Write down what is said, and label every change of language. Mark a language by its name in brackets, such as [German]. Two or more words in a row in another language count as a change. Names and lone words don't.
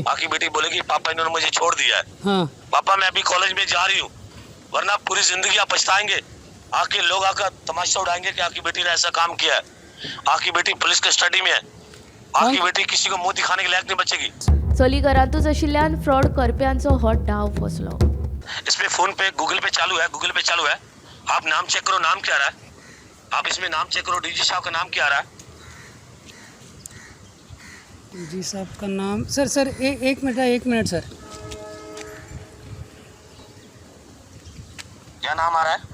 [Hindi] आपकी बेटी बोलेगी पापा इन्होंने मुझे छोड़ दिया है। हाँ। पापा मैं अभी कॉलेज में जा रही हूँ, वरना पूरी जिंदगी आप पछताएंगे। आके लोग आकर तमाशा उड़ाएंगे कि आपकी बेटी ने ऐसा काम किया है। आपकी बेटी [English] police custody [Hindi] में है। आपकी बेटी किसी को मुंह दिखाने के लायक नहीं बचेगी। [Konkani] चली घरांतूच आशिल्ल्यान फ्रॉड करप्यांचो हो डाव फसलो. [Hindi] इसमें फोन पे गूगल पे चालू है, गूगल पे चालू है। आप नाम चेक करो, नाम क्या आ रहा है? आप इसमें नाम चेक करो, डीजी साहब का नाम क्या आ रहा है? जी साहब का नाम सर एक मिनट सर। क्या नाम आ रहा है?